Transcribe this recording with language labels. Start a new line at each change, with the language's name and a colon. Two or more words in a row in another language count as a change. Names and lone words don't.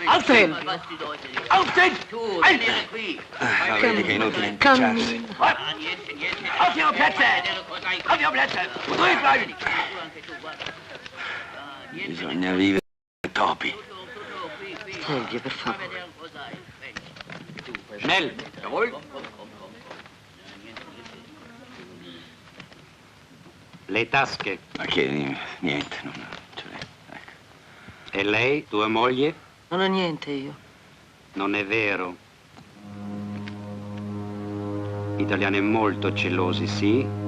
German: Aufstehen! Aufstehen!
Italian: Vedi che è inutile impicciarsi.
German: Auf Ihre Plätze! Auf Ihre Plätze! Ruhig bleiben!
Italian: Bisogna vivere topi. Silvio, per favore.
German: Schnell! Jawohl!
Italian: Le tasche. Ma che? Niente, non ce l'è. Ecco. E lei, tua moglie? Non ho niente io. Non è vero. Gli italiani molto gelosi, sì?